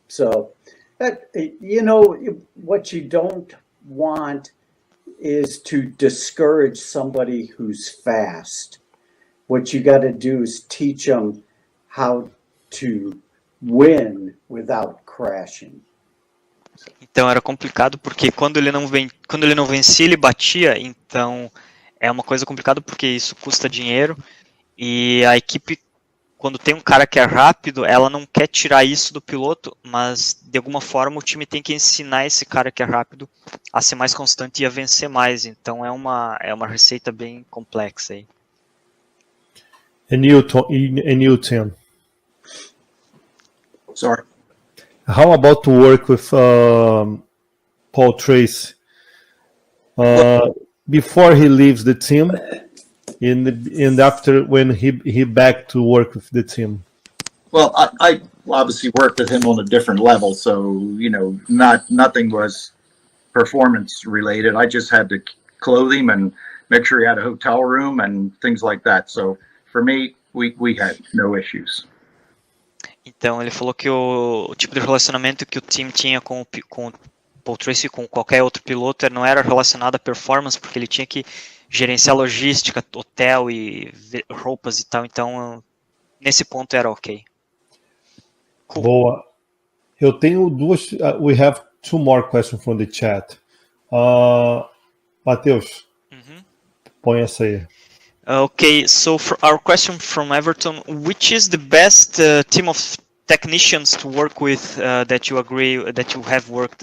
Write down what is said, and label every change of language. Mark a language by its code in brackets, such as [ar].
[en] So, that what you don't want is to discourage somebody who's fast. What you got to do is teach them how to win without crashing. [pt] Então era complicado porque quando ele não vencia, ele batia. Então é uma coisa complicada porque isso custa dinheiro e a equipe, quando tem um cara que é rápido, ela não quer tirar isso do piloto, mas de alguma forma o time tem que ensinar esse cara que é rápido a ser mais constante e a vencer mais. Então é uma receita bem complexa aí. [en] A new team. Sorry. How about to work with Paul Tracy before he leaves the team, and after when he back to work with the team? Well, I obviously worked with him on a different level, so nothing was performance related. I just had to clothe him and make sure he had a hotel room and things like that. So for me, we had no issues. [pt] Então ele falou que o tipo de relacionamento que o time tinha com o Paul Tracy, com qualquer outro piloto, não era relacionado à performance, porque ele tinha que gerenciar logística, hotel e roupas e tal. Então nesse ponto era ok. Cool. Boa. Eu tenho duas. [en] We have two more questions from the chat. [pt] Matheus, põe essa aí. [en] Okay, so for our question from Everton, which is the best team of technicians to work with that you agree that you have worked?